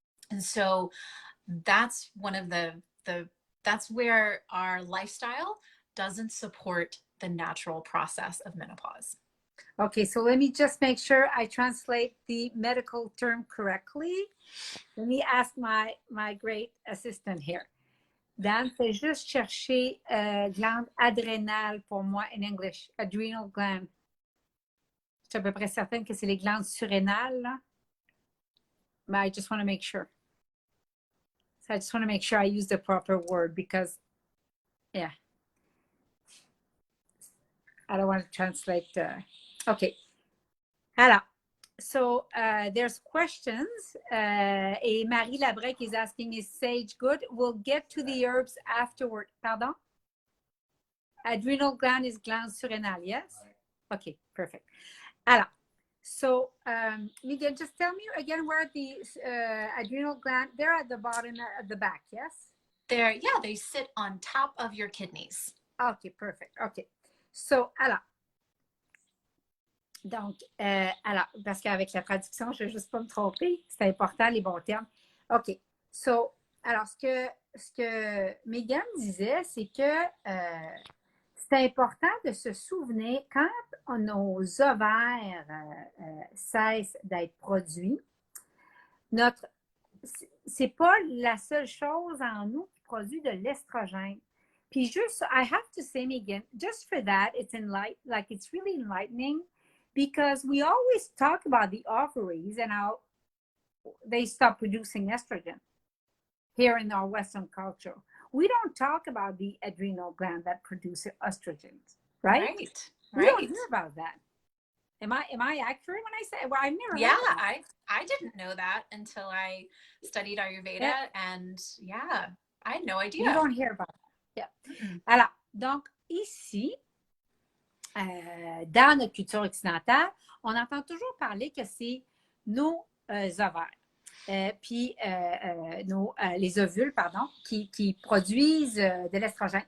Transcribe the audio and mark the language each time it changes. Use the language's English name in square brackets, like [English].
[English] And so that's one of that's where our lifestyle doesn't support the natural process of menopause. Okay, so let me just make sure I translate the medical term correctly. Let me ask my great assistant here. [French] Dan, c'est juste chercher glande adrénale pour moi [English] in English, adrenal gland. [French] Je suis à peu près certaine que c'est les glandes surrénales, là. [English] but I just want to make sure. So I just want to make sure I use the proper word because, yeah, I don't want to translate. Okay. Alors, so there's questions. Et Marie Labrec is asking, is sage good? We'll get to the herbs afterward. Pardon? Adrenal gland is gland surrénale, yes? Okay, perfect. Alors, so Meghan, just tell me again where the adrenal gland, they're at the bottom at the back, yes? They sit on top of your kidneys. Okay, perfect. Okay. [French] So, alors, donc, alors, parce qu'avec la traduction, je ne vais juste pas me tromper. C'est important, les bons termes. OK. So, alors, ce que Meghan disait, c'est que c'est important de se souvenir quand nos ovaires cessent d'être produits, c'est pas la seule chose en nous qui produit de l'estrogène. Puis juste, [English] I have to say, Meghan, just for that, it's really enlightening because we always talk about the ovaries and how they stop producing estrogen here in our Western culture. We don't talk about the adrenal gland that produces estrogens, right? Right. We don't hear about that. Am I accurate when I say? Well, I've never heard of that. I didn't know that until I studied Ayurveda, and I had no idea. You don't hear about that. Yeah. [French] Alors, donc ici, dans notre culture occidentale, on entend toujours parler que c'est nos ovaires. Puis les ovules, pardon, qui produisent de l'estrogène.